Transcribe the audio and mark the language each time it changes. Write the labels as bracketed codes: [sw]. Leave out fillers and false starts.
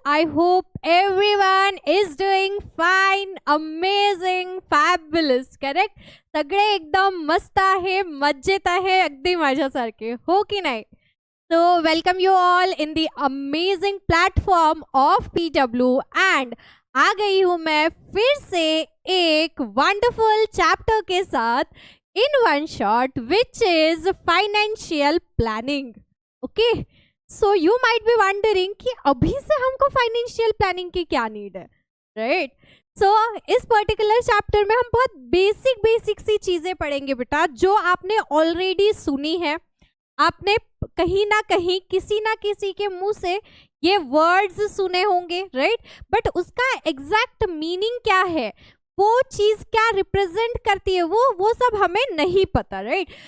[en] I hope everyone is doing fine, amazing, fabulous. Correct? [mr] सगळे एकदम मस्त आहे, मजेत आहे, अगदी माझ्यासारखे हो की नाही? [en] So welcome you all in the amazing platform of PW and [hi] आ गई हूँ मैं फिर से एक वंडरफुल चैप्टर के साथ [en] in one shot, which is financial planning. Okay, so you might be wondering [hi] कि अभी से हमको financial planning की क्या need है, right? So इस particular chapter में हम बहुत basic सी चीजें पढ़ेंगे बेटा, जो आपने already सुनी है, आपने कहीं ना कहीं किसी ना किसी के मुंह से ये वर्ड्स सुने होंगे, राइट? बट उसका एग्जैक्ट मीनिंग क्या है, वो चीज क्या रिप्रेजेंट करती है, वो सब हमें नहीं पता, राइट?